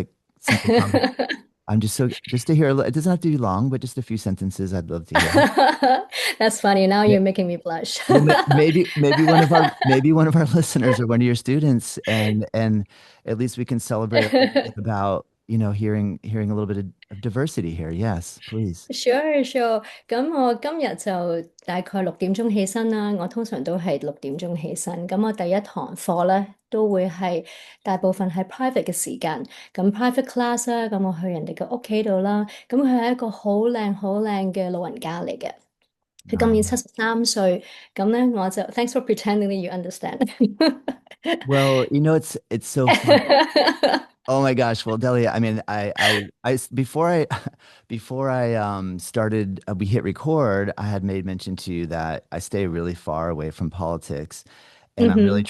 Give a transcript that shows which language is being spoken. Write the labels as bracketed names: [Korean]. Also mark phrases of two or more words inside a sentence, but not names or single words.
[English] Yeah, just basic, like simple conversation. I'm just to hear it doesn't have to be long, but just a few sentences I'd love to hear. That's funny. Now May- you're making me blush. Well, maybe one of our listeners or one of your students, and at least we can celebrate a little bit about, hearing a little bit of diversity here. Yes, please. Sure, sure。 [Cantonese] 咁我今日就大概6點鐘起身啦。我通常都係6點鐘起身。咁我第一堂課咧都會係大部分係 private 嘅時間。咁 [English] private class [Cantonese] 啦，咁我去人哋嘅屋企度啦。咁佢係一個好靚好靚嘅老人家嚟嘅。佢今年73歲。咁咧我就 [English] thanks for pretending that you understand。 Well, it's so fun. Oh my gosh. Well, Delia, I mean, before I, before I started, we hit record, I had made mention to you that I stay really far away from politics, and I'm really